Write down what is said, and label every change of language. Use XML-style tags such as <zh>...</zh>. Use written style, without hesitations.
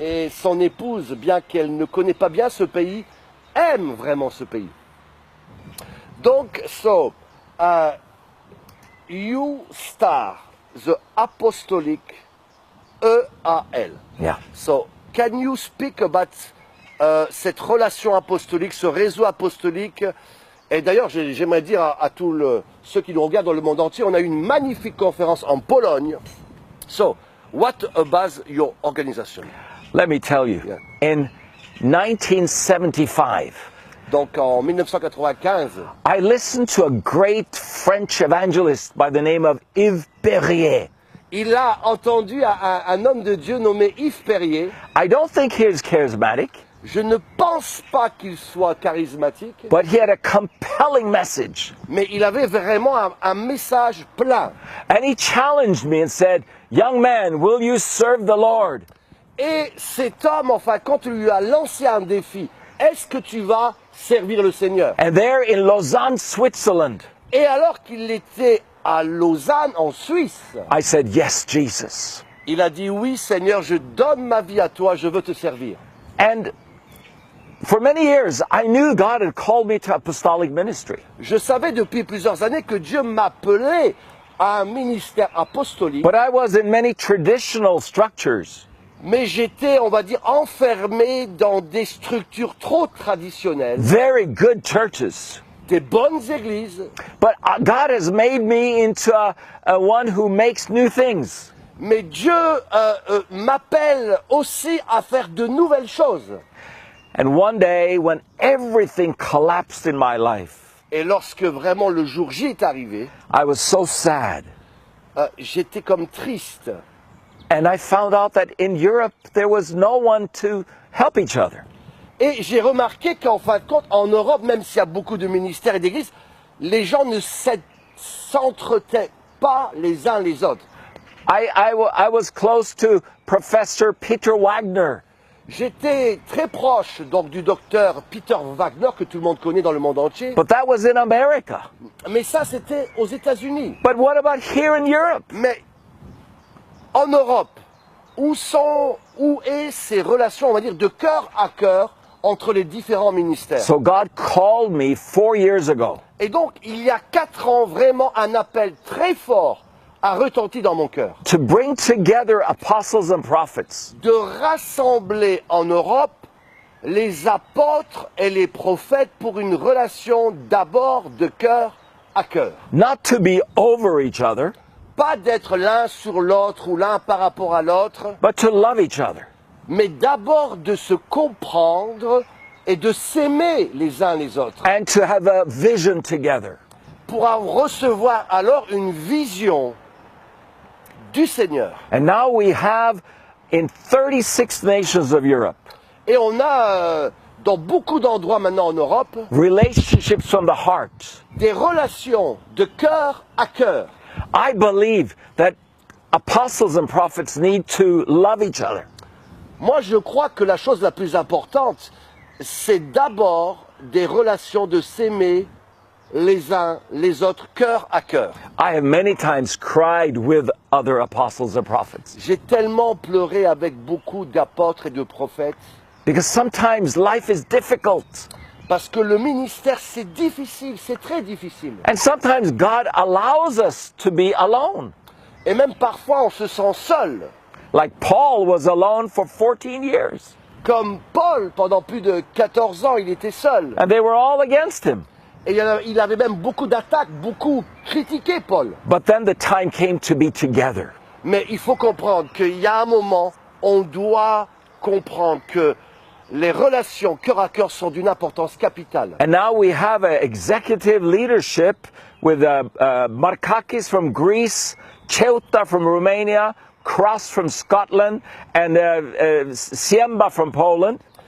<fr>Et son épouse, bien qu'elle ne connaît pas bien ce pays, aime vraiment ce pays.</fr> <en>Donc, you start the apostolic EAL. Yeah. So, can you speak about</en> <fr>cette relation apostolique, ce réseau apostolique? Et d'ailleurs, j'aimerais dire à tous ceux qui nous regardent dans le monde entier, on a eu une magnifique conférence en Pologne.</fr> <en>So, what about your organization? Let me tell you, Yeah. in 1975,</en> <fr>Donc en 1995,</fr> <en>I listened to a great French evangelist by the name of Yves Perrier.</en> <fr>il a entendu un homme de Dieu nommé Yves Perrier.</fr> <en>I don't think he's charismatic,</en> <fr>Je ne pense pas qu'il soit charismatique,</fr> <en>but he had a compelling message.</en> <fr>mais il avait vraiment un message plein.</fr> <en>And he challenged me and said, "Young man, will you serve the Lord?"</en> <fr>Et cet homme, enfin, quand il lui a lancé un défi, est-ce que tu vas servir le Seigneur?</fr> <en>And there in Lausanne, Switzerland,</en> <fr>Et alors qu'il était à Lausanne, en Suisse,</fr> <en>I said, "Yes, Jesus."</en> <fr>il a dit, oui Seigneur, je donne ma vie à toi, je veux te servir.</fr> <en>And for many years, I knew God had called me to apostolic ministry.</en> <fr>Je savais depuis plusieurs années que Dieu m'appelait à un ministère apostolique,</fr> <en>But I was in many traditional structures.</en> <fr>mais j'étais, on va dire, enfermé dans des structures trop traditionnelles,</fr> <en>Very good churches.</en> <fr>des bonnes églises,</fr> <en>But God has made me into a one who makes new things.</en> <fr>mais Dieu m'appelle aussi à faire de nouvelles choses.</fr> <en>And one day, when everything collapsed in my life,</en> <fr>Et lorsque vraiment le jour J est arrivé,</fr> <en>I was so sad.</en> <fr>j'étais comme triste.</fr> <en>And I found out that in Europe, there was no one to help each other.</en> <fr>Et j'ai remarqué qu'en fin de compte, en Europe, même s'il y a beaucoup de ministères et d'églises, les gens ne s'entretenaient pas les uns les autres.</fr> <en>I was close to Professor Peter Wagner.</en> <fr>J'étais très proche donc du docteur Peter Wagner, que tout le monde connaît dans le monde entier.</fr> <en>But that was in America.</en> <fr>Mais ça, c'était aux États-Unis.</fr> <en>But what about here in Europe?</en> <fr>Mais en Europe, où est ces relations, on va dire, de cœur à cœur entre les différents ministères?</fr> <en>So God called me 4 years ago.</en> <fr>Et donc, il y a 4 ans, vraiment un appel très fort a retenti dans mon cœur.</fr> <en>To bring together apostles and prophets.</en> <fr>De rassembler en Europe les apôtres et les prophètes pour une relation d'abord de cœur à cœur.</fr> <en>Not to be over each other,</en> <fr>Pas d'être l'un sur l'autre ou l'un par rapport à l'autre,</fr> <en>but to love each other.</en> <fr>mais d'abord de se comprendre et de s'aimer les uns les autres.</fr> <en>And to have a vision together.</en> <fr>Pour recevoir alors une vision du Seigneur.</fr> <en>And now we have in 36 nations of Europe,</en> <fr>Et on a dans beaucoup d'endroits maintenant en Europe</fr> <en>relationships from the heart.</en> <fr>des relations de cœur à cœur.</fr> <en>I believe that apostles and prophets need to love each other.</en> <fr>Moi, je crois que la chose la plus importante, c'est d'abord des relations de s'aimer les uns les autres, cœur à cœur.</fr> <en>I have many times cried with other apostles and prophets</en> <fr>J'ai tellement pleuré avec beaucoup d'apôtres et de prophètes,</fr> <en>because sometimes life is difficult.</en> <fr>parce que le ministère, c'est difficile, c'est très difficile.</fr> <en>And sometimes God allows us to be alone.</en> <fr>Et même parfois, on se sent seul.</fr> <en>Like Paul was alone for 14 years.</en> <fr>Comme Paul, pendant plus de 14 ans, il était seul.</fr> <en>And they were all against him.</en> <fr>Et il avait même beaucoup d'attaques, beaucoup critiqué Paul.</fr> <en>But then the time came to be together.</en> <fr>Mais il faut comprendre qu'il y a un moment, on doit comprendre que les relations cœur à cœur sont d'une importance capitale.</fr> <en>And now we have an executive leadership with Markakis from Greece, Ceuta from Romania, Cross from Scotland, and Siemba from Poland.</en>